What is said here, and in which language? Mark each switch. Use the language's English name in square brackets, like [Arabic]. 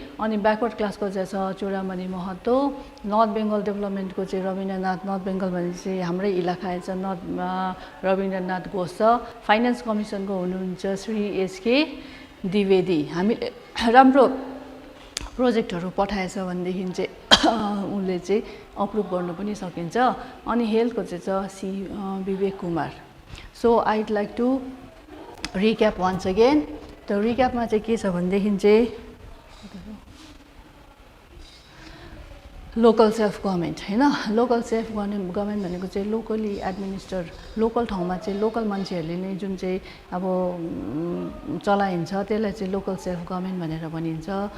[Nepali] अनि ब्याकवर्ड क्लासको चाहिँ छ चुडामणि महतो, नर्थ बेङ्गल डेभलपमेन्टको चाहिँ रविन्द्रनाथ, नर्थ बेङ्गल भने चाहिँ हाम्रै इलाका छ रविन्द्रनाथ घोष छ, फाइनेन्स कमिसनको हुनुहुन्छ श्री एसके द्विवेदी। हामीले राम्रो प्रोजेक्टहरू पठाएछ भनेदेखि चाहिँ उसले चाहिँ अप्रुभ गर्नु पनि सकिन्छ। अनि हेल्थको चाहिँ छ C Vivek Kumar. [English] So I'd like to recap once again. [Nepali] त रिक्यापमा चाहिँ के छ भनेदेखि चाहिँ लोकल सेल्फ गभर्मेन्ट हैन, लोकल सेल्फ गभर्मेन्ट भनेको चाहिँ लोकली एडमिनिस्टर, लोकल ठाउँमा चाहिँ लोकल मान्छेहरूले नै जुन चाहिँ अब चलाइन्छ त्यसलाई चाहिँ लोकल सेल्फ गभर्मेन्ट भनेर भनिन्छ।